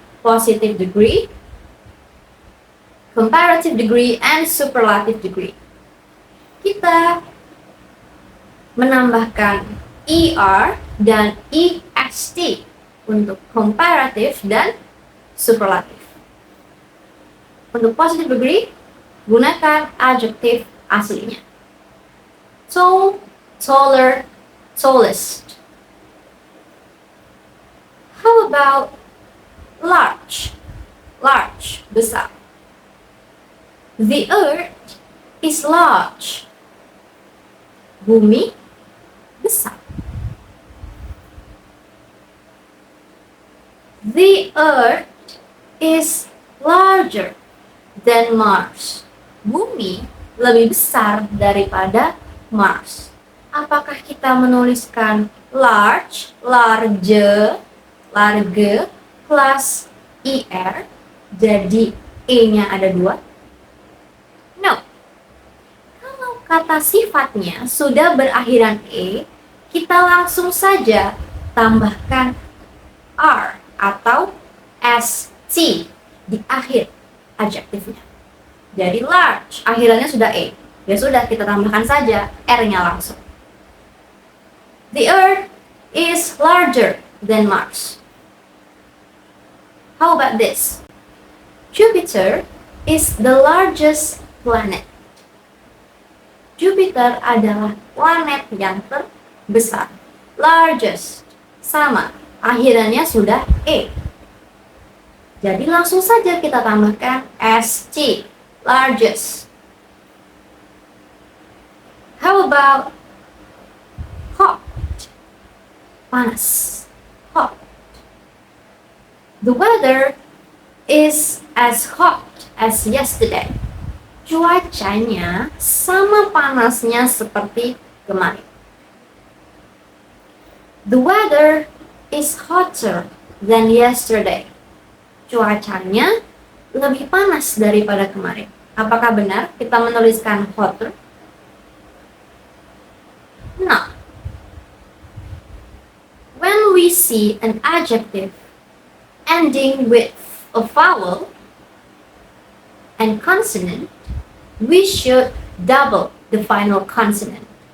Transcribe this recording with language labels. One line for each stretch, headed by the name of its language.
English: Positive degree, comparative degree, and superlative degree.
Indonesian: Kita menambahkan er dan est untuk comparative dan superlative. Untuk positive degree, gunakan adjective aslinya.
English: Tall, taller, tallest. How about large? Large, besar. The earth is large.
Indonesian: Bumi besar.
English: The earth is larger than Mars.
Indonesian: Bumi lebih besar daripada Mars. Apakah kita menuliskan large, large plus er, jadi e-nya ada 2? No. Kalau kata sifatnya sudah berakhiran e, kita langsung saja tambahkan r atau st di akhir adjektifnya. Jadi large, akhirannya sudah e. Ya sudah, kita tambahkan saja r-nya langsung.
English: The Earth is larger than Mars. How about this? Jupiter is the largest planet.
Indonesian: Jupiter adalah planet yang terbesar. Largest sama, akhirannya sudah E. Jadi langsung saja kita tambahkan ST, largest.
English: How about hot? Panas. Hot. The weather is as hot as yesterday.
Indonesian: Cuacanya sama panasnya seperti kemarin.
English: The weather is hotter than yesterday.
Indonesian: Cuacanya lebih panas daripada kemarin. Apakah benar kita menuliskan hotter?
English: No. When we see an adjective ending with a vowel and consonant, we should double the final consonant.